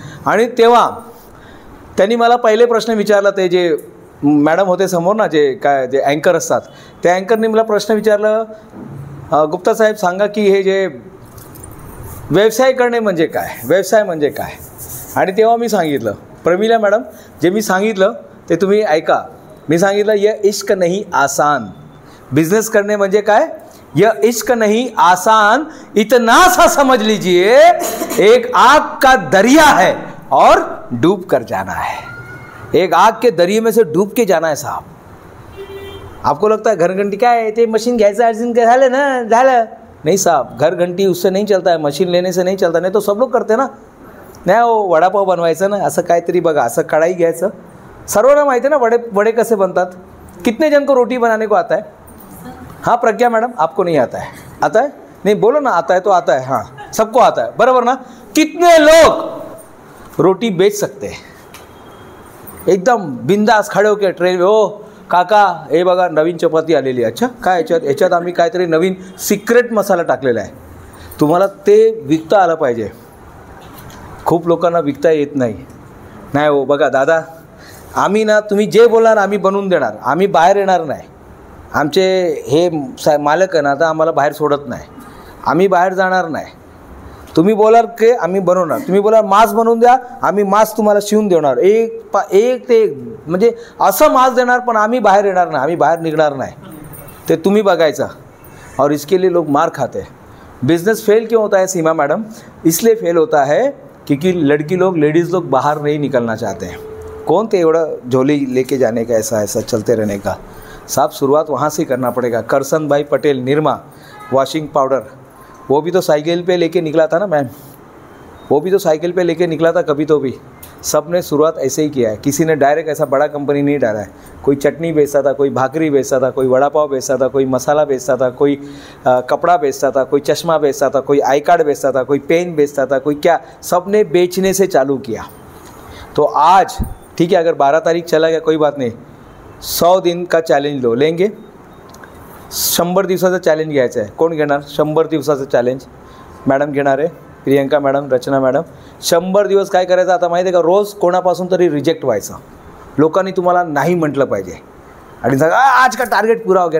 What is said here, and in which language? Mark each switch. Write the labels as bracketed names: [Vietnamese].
[Marathi] आणि तेव्हा त्यांनी मला पहिले प्रश्न विचारला, ते जे मॅडम होते समोर ना जे काय जे अँकर असतात त्या अँकरने मला प्रश्न विचारलं, गुप्ता साहेब सांगा की हे जे व्यवसाय करणे म्हणजे काय, व्यवसाय म्हणजे काय. आणि तेव्हा मी सांगितलं प्रमिला मॅडम जे मी सांगितलं ते तुम्ही ऐका. मी सांगितलं [Hindi] ये इश्क नहीं आसान. [Marathi] बिझनेस करणे म्हणजे काय, [Hindi] ये इश्क नहीं आसान, इतना सा समझ लीजिए एक आग का दरिया है और डूब कर जाना है. एक आग के दरिये में से डूब के जाना है साहब. आपको लगता है [Marathi] घर घंटी काय है, ते मशीन घ्यायचं अर्जन झालं ना झालं. [Hindi] नहीं साहब घर घंटी उससे नहीं चलता है, मशीन लेने से नहीं चलता. नहीं तो सब लोग करते ना. [Marathi] नाही हो वडापाव बनवायचं ना असं काहीतरी बघा, असं कढाई घ्यायचं. सर्वांना माहिती आहे ना वडे कसे बनतात. [Hindi] कितने जन को रोटी बनाने को आता है? हाँ प्रज्ञा मैडम आपको नहीं आता है? आता है नहीं बोलो ना. आता है तो आता है. हाँ सबको आता है बराबर ना. कितने लोग रोटी बेच सकते हैं एकदम बिंदास खडे होके ट्रेन. [Marathi] हो काका हे बघा नवीन चपाती आलेली आहे. अच्छा काय याच्यात आम्ही काहीतरी नवीन सिक्रेट मसाला टाकलेला आहे. तुम्हाला ते विकता आलं पाहिजे. खूप लोकांना विकता येत नाही. नाही हो बघा दादा आम्ही ना तुम्ही जे बोलणार आम्ही बनवून देणार. आम्ही बाहेर येणार नाही. आमचे हे मालक आहे ना आता आम्हाला बाहेर सोडत नाही. आम्ही बाहेर जाणार नाही. तुम्ही बोलाल की आम्ही बनवणार, तुम्ही बोला मास्क बनवून द्या आम्ही मास्क तुम्हाला शिवून देणार. एक ते म्हणजे असं मास्क देणार पण आम्ही बाहेर येणार नाही, आम्ही बाहेर निघणार नाही. ते तुम्ही बघायचं. [Hindi] और इसके लिए लोग मार खाते हैं. बिजनेस फेल क्यों होता है सीमा मैडम? इसलिए फेल होता है क्योंकि लेडीज़ लोग बाहर नहीं निकलना चाहते हैं. कौन थे एवढा झोली लेके जाने का, ऐसा चलते रहने का. साहब शुरुआत वहाँ से करना पड़ेगा. करसन भाई पटेल निरमा वॉशिंग पाउडर वो भी तो साइकिल पे लेके निकला था ना मैम, वो भी तो साइकिल पे लेके निकला था कभी तो भी. सब ने शुरुआत ऐसे ही किया है. किसी ने डायरेक्ट ऐसा बड़ा कंपनी नहीं डाला है. कोई चटनी बेचता था, कोई भाकरी बेचता था, कोई वड़ा पाव बेचता था, कोई मसाला बेचता था, कोई कपड़ा बेचता था, कोई चश्मा बेचता था, कोई आई कार्ड बेचता था, कोई पेन बेचता था, कोई क्या. सब ने बेचने से चालू किया. तो आज ठीक है अगर 12 तारीख चला गया कोई बात नहीं. 100 दिन का चॅलेंज लेंगे. [Marathi] 100 दिवसाचं चॅलेंज घ्यायचं आहे. कोण घेणार 100 दिवसाचं चॅलेंज? मॅडम घेणार आहे, प्रियंका मॅडम, रचना मॅडम. 100 दिवस काय करायचं आता माहिती आहे का? रोज कोणापासून तरी रिजेक्ट व्हायचं. लोकांनी तुम्हाला नाही म्हटलं पाहिजे आणि सांगा [Hindi] आज का टार्गेट पुरा हो गया.